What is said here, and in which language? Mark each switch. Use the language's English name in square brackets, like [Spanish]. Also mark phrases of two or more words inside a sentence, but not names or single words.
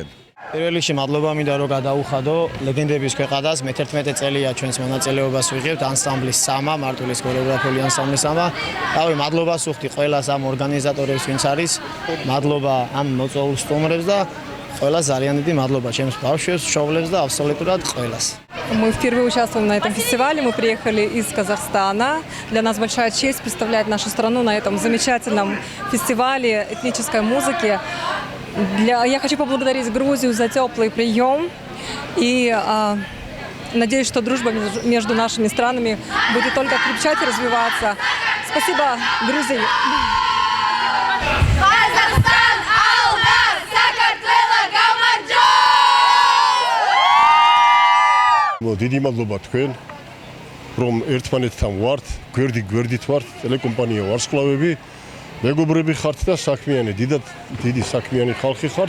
[Georgian] პირველ რიგში მადლობა მინდა რომ გადაუხადო ლეგენდების ქვეყანას. მე-11 წელია ჩვენს მონაწილეობას ვიღებთ ანსამბლის სამა, მარტვილის ქორეოგრაფიული ანსამბლის სამა. რავი, მადლობას ვუხდი ყველას ამ ორგანიზატორებს, ვინც არის. მადლობა ამ მოწვეულ სტუმრებს და ყველას ძალიან დიდი მადლობა ჩემს ბავშვებს, მშობლებს და აბსოლუტურად ყველას. [Russian] Мы впервые участвуем на этом фестивале, мы приехали из Казахстана. Для нас большая честь представлять нашу страну на этом замечательном фестивале этнической музыки. Я хочу поблагодарить Грузию за теплый прием и надеюсь, что дружба между нашими странами будет только крепчать и развиваться. Спасибо, Грузии. [Georgian] დიდი მადლობა თქვენ, რომ ერთმანეთთან ვართ, გვერდით ვართ, ტელეკომპანია ვარსკვლავები, მეგობრები ხართ და საქმიანი, დიდი საქმიანი ხალხი ხართ.